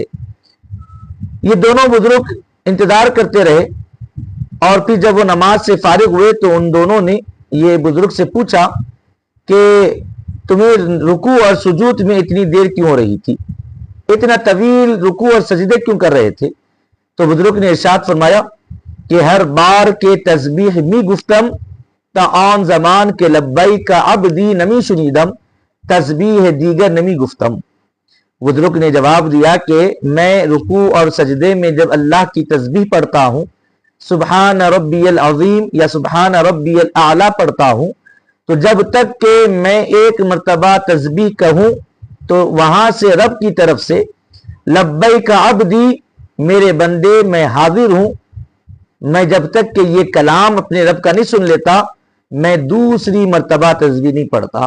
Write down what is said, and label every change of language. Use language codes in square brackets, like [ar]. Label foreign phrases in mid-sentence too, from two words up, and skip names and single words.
[ur] یہ دونوں بزرگ انتظار کرتے رہے، اور پھر جب وہ نماز سے فارغ ہوئے، تو ان دونوں نے یہ بزرگ سے پوچھا کہ تمہیں رکوع اور سجود میں اتنی دیر کیوں ہو رہی تھی، اتنا طویل رکوع اور سجدے کیوں کر رہے تھے؟ تو بزرگ نے ارشاد فرمایا کہ [fa] ہر بار کے تسبیح می گفتم تا آن زمان کے [ar] لبیک عبدی [fa] نمی شنیدم، تسبیح دیگر نمی گفتم. [ur] بزرگ نے جواب دیا کہ میں رکوع اور سجدے میں جب اللہ کی تسبیح پڑھتا ہوں, [ar] سبحان ربی العظیم [ur] یا [ar] سبحان ربی الاعلی [ur] پڑھتا ہوں، تو جب تک کہ میں ایک مرتبہ تسبیح کہوں تو وہاں سے رب کی طرف سے [ar] لبیک عبدی, [ur] میرے بندے میں حاضر ہوں، میں جب تک کہ یہ کلام اپنے رب کا نہیں سن لیتا، میں دوسری مرتبہ تسبیح نہیں پڑھتا.